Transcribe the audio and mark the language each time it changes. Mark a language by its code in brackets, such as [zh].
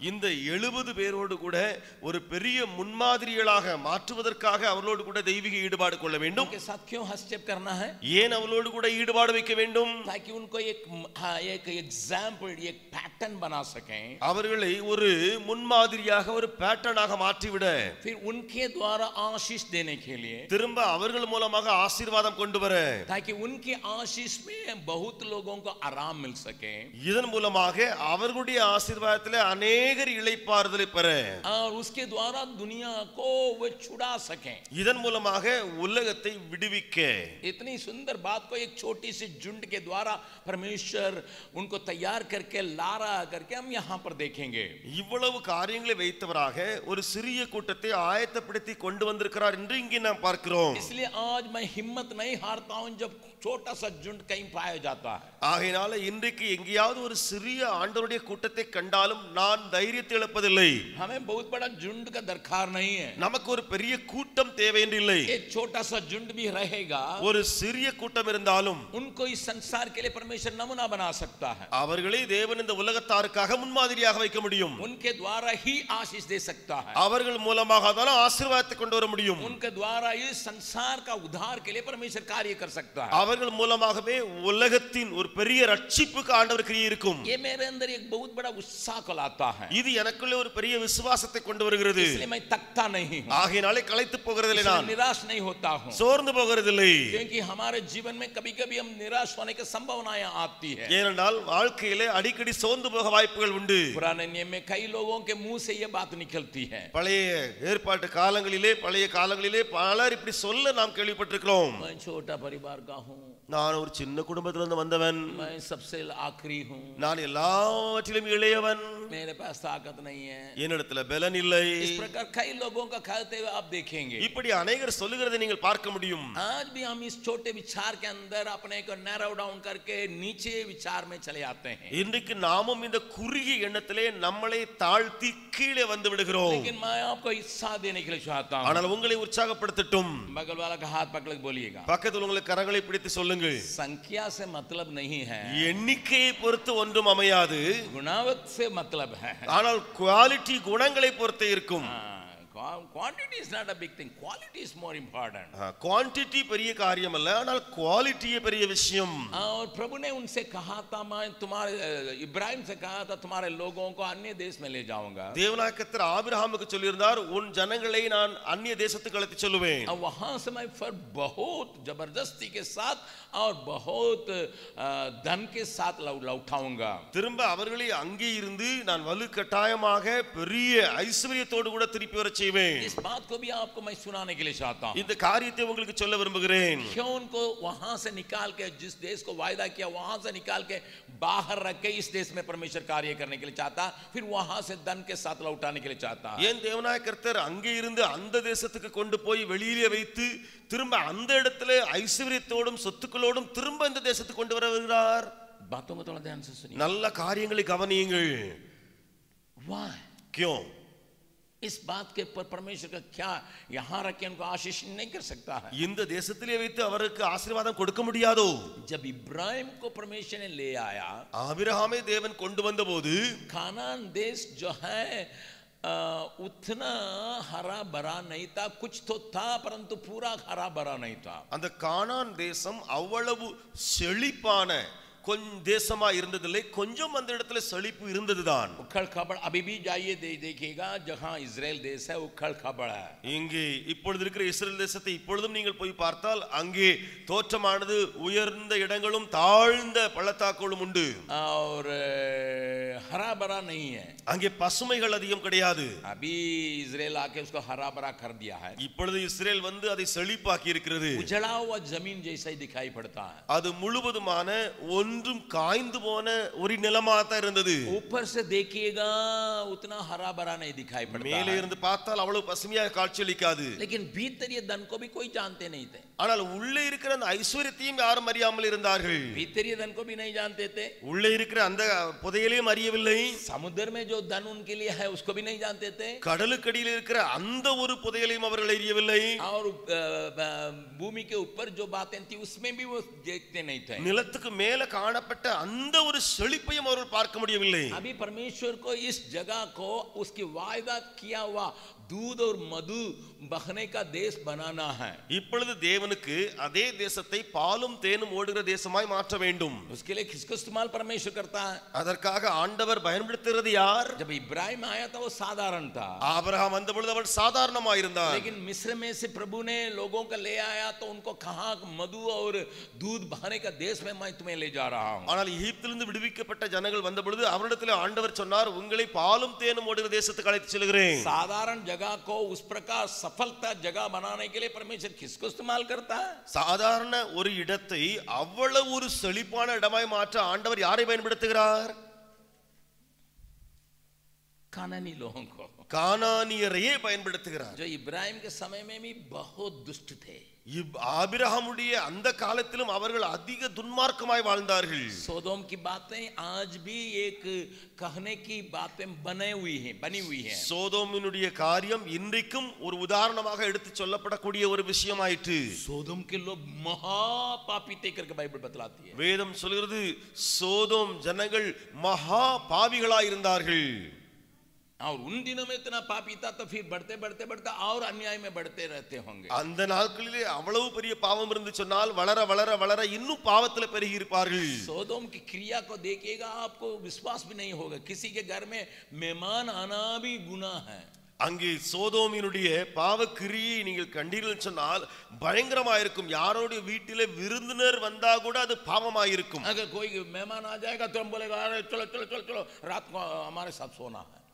[ta] இந்த 70 பேரோடு கூட ஒரு பெரிய முன்மாதிரிகளாக மாற்றுவதற்காக அவர்களோடு கூட தெய்வீக ஈடுபாடு கொள்ள வேண்டும். [hi] उनके साथ क्यों हस्तक्षेप करना है? [ta] ஏன் அவர்களோடு கூட ஈடுபாடு வைக்க வேண்டும்? [hi] ताकि उनको एक एग्जाम्पल, एक पैटर्न बना सकें. [ta] அவர்களை ஒரு முன்மாதிரியாக ஒரு பேட்டர்னாக மாற்றிவிட, [hi] फिर उनके द्वारा आशीष देने के लिए, [ta] திரும்ப அவர்கள் மூலமாக ஆசீர்வாதம் கொண்டு வர, [hi] ताकि उनके आशीष में बहुत लोगों को आराम मिल सके. [ta] இதன் மூலமாக அவர்களுடைய ஆசீர்வாதத்திலே अनेகர் இளைப்பாறுதலை பெற, [hi] और उसके द्वारा दुनिया को वो छुड़ा सके. [ta] இதன் மூலமாக உலகத்தை விடுவிக்க. [hi] इतनी सुंदर बात को एक छोटी सी झुंड के द्वारा परमेश्वर उनको तैयार करके लारा करके हम यहाँ पर देखेंगे. [ta] இவ்வளவு காரியங்களை வைத்தவராக ஒரு சிறிய கூட்டத்தை ஆயத்தப்படுத்தி கொண்டு வந்திருக்கிறார் என்று இங்கே நாம் பார்க்கிறோம். [hi] इसलिए आज मैं हिम्मत नहीं हारता हूं जब छोटा सा झुंड कहीं पाया जाता है. [ta] ஆகையினால இன்றைக்கு எங்கேயாவது ஒரு சிறிய ஆண்டவருடைய கூட்டத்தை கண்டாலும் நான் தைரியத்தை இழப்பதில்லை. [hi] हमें बहुत बड़ा झुंड का दरकार नहीं है. [ta] நமக்கு ஒரு பெரிய கூட்டம் தேவையில்லை. [hi] एक छोटा सा झुंड भी रहेगा, [ta] ஒரு சிறிய கூட்டம் இருந்தாலும் [hi] उनको इस संसार के लिए परमेश्वर नमूना बना सकता है. [ta] அவர்களை தேவன் இந்த உலகத்தாருக்காக முன்மாதிரியாக வைக்க முடியும். [hi] उनके द्वारा ही आशीष दे सकता है. [ta] அவர்கள் மூலமாக தான் ஆசீர்வாதத்தை கொண்டு வர முடியும். [hi] उनके द्वारा इस संसार का उद्धार के लिए परमेश्वर कार्य कर सकता है. [ta] அவர்கள் மூலமாகவே உலகத்தின் ஒரு பெரிய ரட்சிப்புக்கு ஆண்டவர் கிரியை இருக்கும். [hi] ये मेरे अंदर एक बहुत बड़ा उत्साह को लाता है. [ta] இது எனக்குள்ளே ஒரு பெரிய விசுவாசத்தை கொண்டு வருகிறது. [hi] इसलिए मैं थकता नहीं हूं. [ta] ஆகையினாலே களைத்து போகிறதில்லை, நான் [hi] निराश नहीं होता हूं. [ta] சோர்ந்து போகிறதில்லை. [hi] क्योंकि हमारे जीवन में कभी-कभी हम निराश होने की संभावनाएं आती है. [ta] ஏனென்றால் வாழ்க்கையிலே அடிக்கடி சோர்ந்து போக வாய்ப்புகள் உண்டு. [hi] पुराने नियम में कई लोगों के मुंह से ये बात निकलती है. [ta] பழைய ஏற்பாட்டு காலங்களிலே பழைய காலங்களிலே பலர் இப்படி சொல்ல நாம் கேள்விப்பட்டிருக்கிறோம். [hi] मैं छोटा परिवार का हूं. [ta] நான் ஒரு சின்ன குடும்பத்திலிருந்து வந்தவன், [hi] मैं सबसे आखिरी हूँ, [ta] நான் எல்லாவற்றிலும் இளையவன், [hi] मेरे पास ताकत नहीं है। [ta] என்னிடத்துல பலன் இல்லை. [hi] इस प्रकार कई लोगों का कहते हुए आप देखेंगे। [ta] இப்படி அநேகர் சொல்லுகிறதை நீங்கள் பார்க்க முடியும். [hi] आज भी हम इस छोटे विचार के अंदर अपने को नैरो डाउन करके नीचे विचार में चले आते हैं। [ta] இன்றைக்கு நாமும் இந்த குறுகிய எண்ணத்திலே நம்மளை தாழ்த்தி கீழே வந்து விடுகிறோம். [hi] लेकिन मैं आपको उत्साह देने के लिए चाहता हूँ। [ta] ஆனால் உங்களை உற்சாகப்படுத்தட்டும். [hi] बगल वाला का हाथ पकड़ के बोलिएगा, [ta] பக்கத்தில் உங்களை கரங்களை பிடித்து சொல்லுங்கள், [hi] संख्या से मतलब नहीं है, [ta] எண்ணிக்கையை பொறுத்து ஒன்றும் அமையாது, [hi] गुणावत से मतलब है। [ta] ஆனால் குவாலிட்டி குணங்களை பொறுத்தே இருக்கும். [en] Quantity is not a big thing, quality is more important. [ta] Quantity பெரிய காரியம் அல்ல, ஆனால் குவாலிட்டியே பெரிய விஷயம். [hi] और प्रभु ने उनसे कहा था, मैं तुम्हारे इब्राहिम से कहा था तुम्हारे लोगों को अन्य देश में ले जाऊंगा। [ta] தேவனாகிய கர்த்தர் ஆபிரகாமுக்கு சொல்லியிருந்தார், உன் ஜனங்களை நான் அந்நிய தேசத்துக்கு அழைத்து செல்லுவேன். [hi] और वहां से मैं फिर बहुत जबरदस्ती के साथ और बहुत धन के साथ लौटाऊंगा। [ta] திரும்ப அவர்களை அங்கே இருந்து நான் வலுக்கட்டாயமாக பெரிய ஐஸ்வரியத்தோடு கூட திருப்பி வர செய்வேன். [hi] इस बात को भी आपको मैं सुनाने के लिए चाहता हूं। [ta] இந்த காரியத்தை உங்களுக்கு சொல்ல விரும்புகிறேன். [hi] क्यों उनको वहां से निकाल के, जिस देश को वायदा किया वहां से निकाल के बाहर रख के इस देश में परमेश्वर कार्य करने के लिए चाहता, फिर वहां से धन के साथ लौटाने के लिए चाहता। [ta] ஏன் தேவனாகிய கர்த்தர் அங்கே இருந்து அந்த தேசத்துக்கு கொண்டு போய் வெளியிலே வைத்து திரும்ப அந்த இடத்துல ஐஸ்வரியத்தோடும் சொத்துக்களோடும் திரும்ப இந்த தேசத்துக்கு கொண்டு வருகிறார்? [hi] बातों को थोड़ा ध्यान से सुनिए। [ta] நல்ல காரியங்களை கவனியுங்கள். [en] Why? [hi] क्यों? इस बात के पर परमेश्वर का क्या यहां रख के उनको आशीष नहीं कर सकता है? [ta] இந்த தேசத்திலே வைத்து அவருக்கு ஆசீர்வாதம் கொடுக்க முடியாதோ? [hi] जब इब्राहिम को परमेश्वर ने ले आया, [ta] ஆபிரகாமை தேவன் கொண்டு வந்தபோது [hi] कानान देश जो है उतना हरा भरा नहीं था, कुछ तो था परंतु पूरा हरा भरा नहीं था। [ta] அந்த கானான் தேசம் அவ்வளவு செழிப்பான கொஞ்சம் தேசமா இருந்ததில்லை, கொஞ்சம் அந்த இடத்துல செழிப்பு இருந்ததுதான். [hi] उखड़ खबड़ अभी भी जाइए देखिएगा, जहां इजराइल देश है उखड़ खबड़ है। [ta] இங்கே இப்பொழுது இருக்கிற இஸ்ரேல் தேசத்தை இப்பொழுதும் நீங்கள் போய் பார்த்தால் அங்கே தோற்றமானது உயர்ந்த இடங்களும் தாழ்ந்த பள்ளத்தாக்குகளும் உண்டு. [hi] और हरा भरा नहीं है, [ta] அங்கே பசுமைகள் அதிகம் கிடையாது. [hi] अभी इजराइल आके उसको हरा भरा कर दिया है। [ta] இப்பொழுது இஸ்ரேல் வந்து அதை செழிப்பாக்கி இருக்கிறது. [hi] उजड़ा हुआ जमीन जैसा ही दिखाई पड़ता है। [ta] அது முழுவதுமான ஒன்றும் காய்ந்து போன ஒரு நிலமா தான் இருந்தது. [hi] ऊपर से देखिएगा उतना हरा भरा नहीं दिखाई पड़ता [ta] மேலே [hi] है। [ta] இருந்து பார்த்தால் அவ்வளவு பசுமையாக காட்சியளிக்காது. [hi] लेकिन भीतर ये धन को भी कोई जानते नहीं थे। [ta] ஆனால் உள்ளே இருக்கிற அந்த ஐஸ்வரியத்தையும் யாரும் அறியாமல் இருந்தார்கள். [hi] भीतर ये धन को भी नहीं जानते थे। [ta] உள்ளே இருக்கிற அந்த புதையலையும் அறியவில்லை. [hi] समुद्र में जो धन उनके लिए है उसको भी नहीं जानते थे। [ta] கடலுக்கடியில் இருக்கிற அந்த ஒரு புதையலையும் அவர்கள் அறியவில்லை. [hi] और भूमि के ऊपर जो बातें थी उसमें भी वो देखते नहीं थे। [ta] நிலத்துக்கு மேல காணப்பட்ட அந்த ஒரு செழிப்பையும் அவர்கள் பார்க்க முடியவில்லை. [hi] अभी परमेश्वर को इस जगह को उसकी वायदा किया हुआ दूध और मधु बहने का देश बनाना है। [ta] இப்பொழுது தேவனுக்கு அதே தேசத்தை பாலும் தேனும் ஓடுகிற தேசமாய் மாற்ற வேண்டும். [hi] उसके लिए किसको इस्तेमाल परमेश्वर करता है? [ta] அதற்காக ஆண்டவர் பயன்படுத்துகிறது யார்? [hi] जब इब्राहिम आया था वो साधारण था, [ta] ஆபிரகாம் வந்த பொழுது அவன் சாதாரணமாக இருந்தான். [hi] लेकिन मिस्र में से प्रभु ने लोगों को ले आया तो उनको कहा मधु और दूध बहने का देश में मैं तुम्हें ले जा रहा हूं। [ta] ஆனால் எகிப்திலிருந்து விடுவிக்கப்பட்ட ஜனங்கள் வந்த பொழுது அவரிடத்தில் ஆண்டவர் சொன்னார், உங்களை பாலும் தேனும் ஓடுகிற தேசத்துக்கு அழைத்து செல்கிறேன். [hi] साधारण जगह को उस प्रकार सफलता जगह बनाने के लिए परमेश्वर किसको इस्तेमाल करता है? [ta] சாதாரண ஒரு இடத்தை அவ்வளவு ஒரு செழிப்பான இடமாய் மாற்ற ஆண்டவர் யாரை பயன்படுத்துகிறார்? [hi] कानानी लोगों को, [ta] கானானியரையே பயன்படுத்துகிறார். [hi] जो इब्राहिम के समय में भी बहुत दुष्ट थे। [ta] ஆபிரகாமுடைய அந்த காலத்திலும் அவர்கள் அதிக துன்மார்க்கமாய் வாழ்ந்தார்கள். [hi] सोदोम की बातें आज भी एक कहने की बातें बनी हुई हैं। [ta] சோதோமினுடைய காரியம் இன்றைக்கும் ஒரு உதாரணமாக எடுத்து சொல்லப்படக்கூடிய ஒரு விஷயமாயிற்று. [hi] सोदोम के लोग महापापी थे करके बाइबल बतलाती है। [ta] வேதம் சொல்கிறது சோதோம் ஜனங்கள் மகா பாவிகளாய் இருந்தார்கள். [hi] और उन दिनों में इतना पापी था तो फिर बढ़ते बढ़ते बढ़ते और अन्याय में बढ़ते रहते होंगे। [ta] அந்த நாட்களிலே அவ்வளவு பெரிய பாவம் இருந்து சொன்னால் வளர வளர வளர இன்னும் பாவத்தில் பெருகி இருப்பார்கள். [hi] सोदोम की क्रिया को देखिएगा आपको विश्वास भी नहीं होगा, किसी के घर में मेहमान आना भी गुनाह है। [ta] அங்கே சோதோமினுடைய பாவக்கிரியை நீங்கள் கண்டீர்கள் சொன்னால் பயங்கரமாயிருக்கும். யாரோட வீட்டிலே விருந்தினர் வந்தா கூட அது பாவமாயிருக்கும். [hi] अगर कोई मेहमान आ जाएगा तो हम बोलेगा अरे चलो चलो चलो चलो रात को हमारे साथ सोना है।